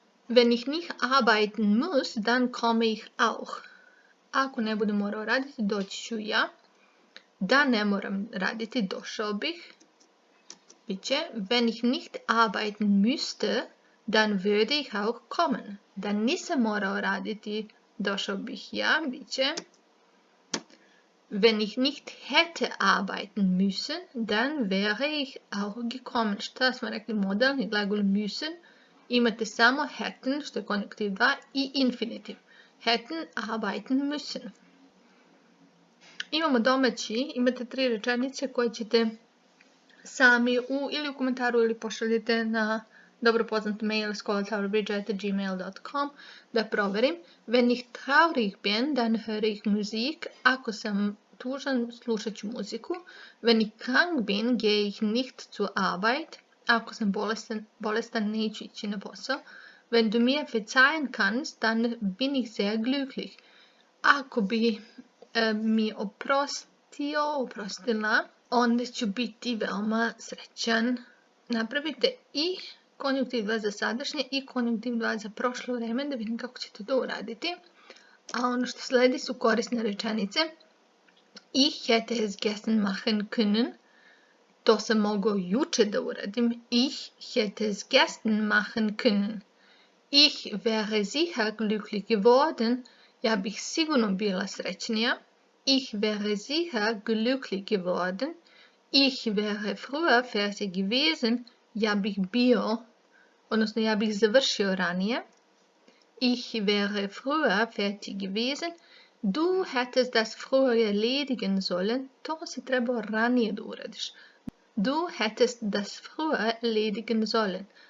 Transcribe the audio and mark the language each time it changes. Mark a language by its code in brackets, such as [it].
[de] Wenn ich nicht arbeiten muss, dann komme ich auch. [sr] Ako ne budem morao raditi, doći ću ja. Da ne moram raditi, došao bih. [de] Biće, wenn ich nicht arbeiten müsste, dann würde ich auch kommen. [sr] Da nisam morao raditi, došao bih ja, biće. [de] Wenn ich nicht hätte arbeiten müssen, dann wäre ich auch gekommen. [sr] Šta smo rekli? Modalni glagol müssen. Imate samo hätten, što je konjunktiv 2, i infinitiv. [de] Hätten arbeiten müssen. [sr] Imamo domaći, imate 3 rečenice koje ćete sami ili u komentaru ili pošaljite na dobro poznat mail skolatauerbridge@gmail.com da proverim. [de] Wenn ich traurig bin, dann höre ich Musik. [sr] Ako sam tužan, slušat ću muziku. [de] Wenn ich krank bin, gehe ich nicht zur Arbeit. [sr] Ako sam bolestan, neću ići na posao. [de] Wenn du mir verzeihen kannst, dann bin ich sehr glücklich. [sr] Ako bi mi oprostila, onda ću biti veoma srećan. Napravite i konjunktiv 2 za sadašnje i konjunktiv 2 za prošlo vreme, da vidim kako ćete to uraditi. A ono što sledi su korisne rečenice. [de] Ich hätte es gestern machen können. [sr] To sam mogao juče da uradim. [de] Ich hätte es gestern machen können. Ich wäre sicher glücklich geworden. [sr] Ja bih sigurno bila srećnija. [de] Ich wäre sicher glücklich geworden. Ich wäre früher fertig gewesen. [sr] Ja bih bio, odnosno ja bih završio ranije. [de] Ich wäre früher fertig gewesen. Du hättest das früher erledigen sollen. [sr] To si trebao ranije da uradiš. [de] Du hättest das früher erledigen sollen.